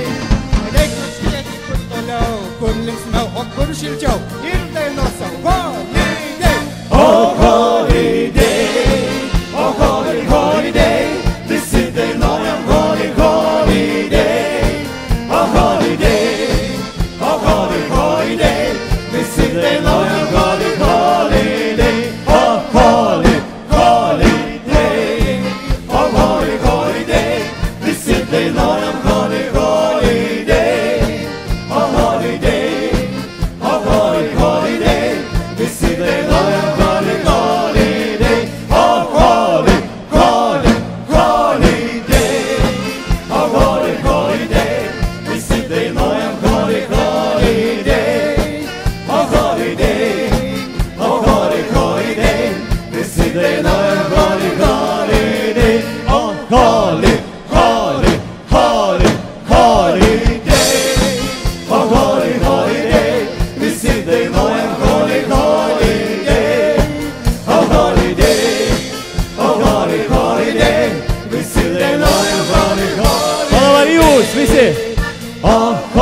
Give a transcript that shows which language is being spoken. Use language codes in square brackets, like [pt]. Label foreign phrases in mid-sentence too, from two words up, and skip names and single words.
[lt] Reikia žiūrėti, kur toliau, kur linksmiau, o kur šilčiau, ir dainuosiu holiday. [en] Oh, holiday, oh, holiday, [lt] visi dainuojam holiday, [en] oh, holiday, oh, holiday, [lt] visi dainuojam holiday, oh, [en] holiday, oh, holiday, [lt] visi dainuojam holiday, [en] oh, holiday, oh, holiday, [lt] visi dainuojam holiday, [en] oh, holiday, oh, holiday, [lt] visi dainuojam holiday, [en] oh, holiday, oh, holiday, [lt] visi dainuojam holiday, [en] oh, holiday, oh, holiday, [lt] visi dainuojam holiday, [en] oh, holiday, oh, holiday, [lt] visi dainuojam holiday. Palavar jūs visi! Oh,